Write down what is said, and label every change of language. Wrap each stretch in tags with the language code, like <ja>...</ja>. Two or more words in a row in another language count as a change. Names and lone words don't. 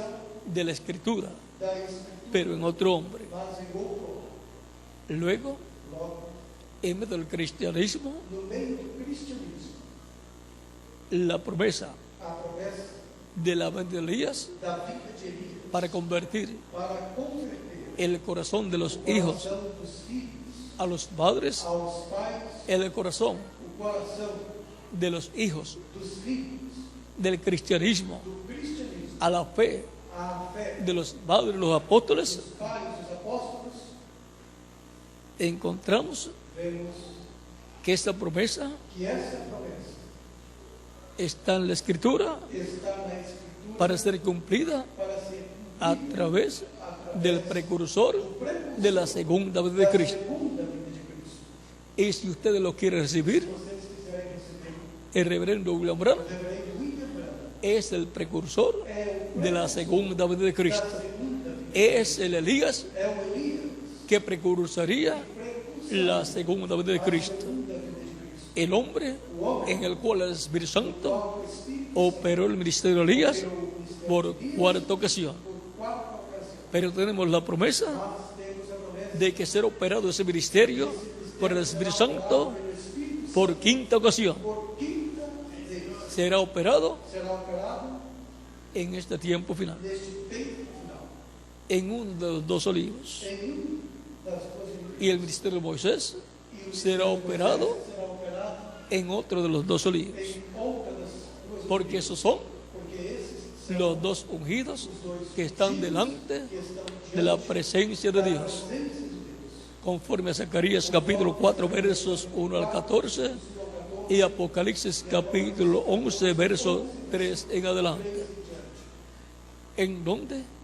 <es>de la Escritura,</es> <pt>da Escritura,</pt> <es>pero en otro hombre.</es> <pt>mas em outro homem.</pt> <es>Luego,</es> <pt>Logo,</pt> <es>en medio del cristianismo,</es> <pt>no meio do cristianismo,</pt> <es>la promesa</es> <pt>a promessa</pt> <es>de la venida de Elías</es> <pt>da vinda de Elias</pt> <es>para convertir</es> <pt>para converter</pt> <es>el corazón de los</es> <pt>o</pt> <es>hijos</es> <pt>coração dos filhos</pt> <es>a los padres,</es> <pt>aos pais,</pt> <es>el corazón</es> <pt>o coração</pt> <es>de los hijos</es> <pt>dos filhos</pt> <es>del cristianismo</es> <pt>do cristianismo,</pt> <es>a la fe</es> <pt>a fé</pt> <es>de los padres, los apóstoles,</es> <pt>dos pais, dos apóstolos,</pt> <es>encontramos</es> <pt>vemos</pt> <es>que esta promesa</es> <pt>que essa promessa</pt> <es>está en la Escritura</es> <pt>está na Escritura</pt> <es>para ser cumplida</es> <pt>para ser a cumprida</pt> <es>través del precursor de la segunda venida de</es> <pt>da</pt> <es>Cristo.</es> <pt>segunda vinda de Cristo.</pt> <es>Y si ustedes lo quieren recibir,</es> <pt>Se vocês quiserem receber</pt> <es>el reverendo William Branham</es> <pt>o reverendo William Branham,</pt> <es>es el precursor de la segunda venida de Cristo.</es> <pt>da segunda vinda,</pt> <es>Es el Elías</es> <pt>é o Elias</pt> <es>que precursaría la segunda venida de Cristo.</es> <pt>segunda vinda de Cristo.</pt> <es>El hombre en el cual el Espíritu Santo</es> <pt>Qual o Espírito</pt> <es>operó el ministerio de Elías por cuarta ocasión.</es> <pt>por quarta ocasião.</pt> <es>Pero tenemos la promesa</es> <pt>Nós temos a promessa</pt> <es>de que ser operado ese ministerio por el Espíritu Santo</es> <pt>pelo Espírito</pt> <es>por quinta ocasión.</es> <pt>por quinta vez.</pt> <es>Será operado</es> <pt>Será operado</pt> <es>en este tiempo final,</es> <pt>neste tempo final,</pt> <es>en uno de los dos olivos.</es> <pt>em das duas igrejas.</pt> <es>Y el ministerio de Moisés</es> <pt>E o</pt> <es>será operado</es> <pt>será operado</pt> <es>en otro de los dos olivos.</es> <pt>em outra das duas</pt> <es>Porque esos son</es> <pt>porque esses</pt> <es>los dos ungidos que están delante de la presencia de Dios. Conforme a Zacarías capítulo 4 versos 1 al 14 y Apocalipsis capítulo 11 verso 3 en adelante, en donde</es>